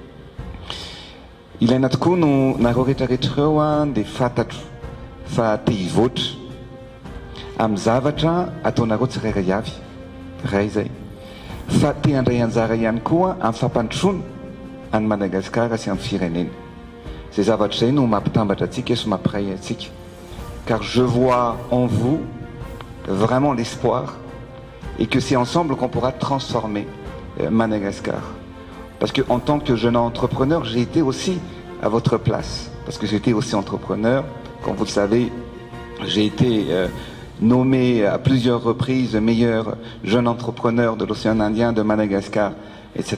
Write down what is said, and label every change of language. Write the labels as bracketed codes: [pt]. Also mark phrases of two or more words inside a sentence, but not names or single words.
[mg] Ilaina tokoa no nareo rehetrarehetra ireo dia fantatro fa te hivoatra amin'ny zavatra ataonareo tsirairay avy ray izay fa te handray anjara ihany koa amin'ny fampandrosoana any Madagasikara sy amin'ny firenena. Ces zavatra izay no mampitambatra antsika sy mampiray antsika. [fr] Car je vois en vous vraiment l'espoir et que c'est ensemble qu'on pourra transformer Madagascar. Parce qu'en tant que jeune entrepreneur, j'ai été aussi à votre place. Parce que j'étais aussi entrepreneur. Comme vous le savez, j'ai été nommé à plusieurs reprises meilleur jeune entrepreneur de l'océan Indien, de Madagascar, etc.